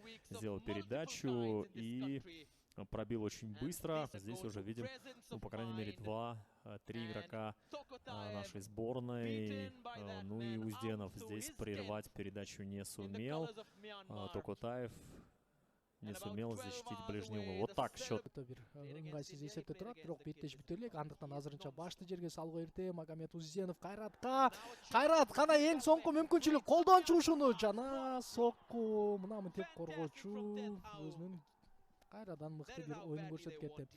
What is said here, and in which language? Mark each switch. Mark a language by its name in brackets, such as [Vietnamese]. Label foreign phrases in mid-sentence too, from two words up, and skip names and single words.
[Russian] Сделал передачу и пробил очень быстро. Здесь уже видим, ну, по крайней мере, 2-3 игрока нашей сборной. Ну и Узденов здесь прервать передачу не сумел. Токутаев не сумел защитить ближний угол. Вот так счет. [Kyrgyz] Ыңгайсыз эсепте турат, бирок беттеш бүтө элек. Андыктан азырынча башты жерге салуу эрте. Магомед Узденов Кайратка. Кайрат кана эң соңку мүмкүнчүлүк колдон чыгышууну жана сокку. Мына мынтип коргоочу өзүнүн Кайрадан мыкты бир оюн көрсөтүп кетти.